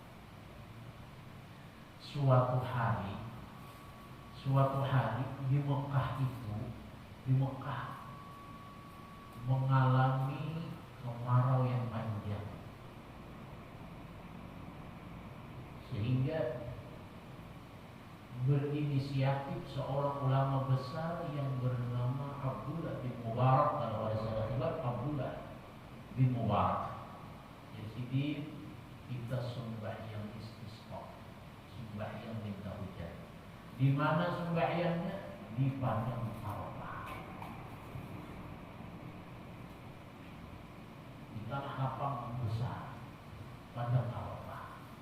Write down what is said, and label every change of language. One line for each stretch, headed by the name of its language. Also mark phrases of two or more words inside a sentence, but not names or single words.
Indonesian: Suatu hari di Mekah mengalami kemarau yang panjang, sehingga berinisiatif seorang ulama besar yang bernama Abdullah bin Mubarak. Kalau ada salah sebab Abdullah bin Mubarak. Jadi kita sembahyang istisqa, sembahyang minta hujan. Di mana sembahyangnya? Di padang Arafah, di tanah lapang besar padang Arafah.